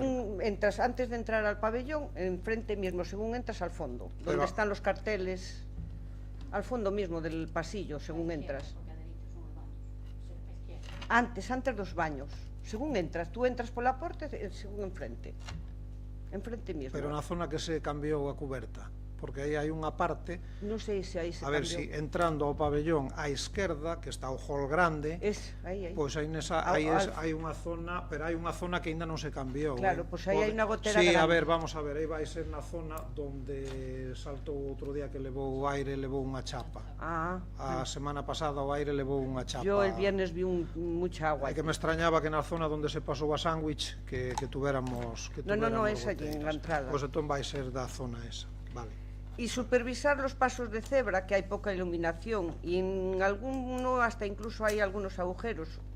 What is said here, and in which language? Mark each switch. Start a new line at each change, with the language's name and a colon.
Spanish: Según entras, antes de entrar al pabellón, enfrente mismo, según entras al fondo, donde están los carteles, al fondo mismo del pasillo, según entras.
Galician: Antes dos baños. Según entras, tú entras pola porta, según enfrente mismo. Pero na zona que se cambiou a cuberta, porque aí hai unha parte, non sei se aí se cambiou. A ver, si entrando ao pabellón á esquerda, que está o hall grande, pois aí hai unha zona, pero hai unha zona que ainda non se cambiou. Claro, pois aí hai unha gotera grande. Sí, a ver, vamos a ver, aí vai ser na zona donde saltou outro día que levou o aire, levou unha chapa. A semana pasada o aire levou unha chapa.
Spanish: Yo el viernes vi mucha agua.
Galician: É que me extrañaba que na zona donde se pasou a sándwich que tuveramos...
Spanish: No, es allí, en la entrada.
Galician: Pois entón vai ser da zona esa, vale.
Spanish: Y supervisar los pasos de cebra, que hay poca iluminación, y en alguno hasta incluso hay algunos agujeros.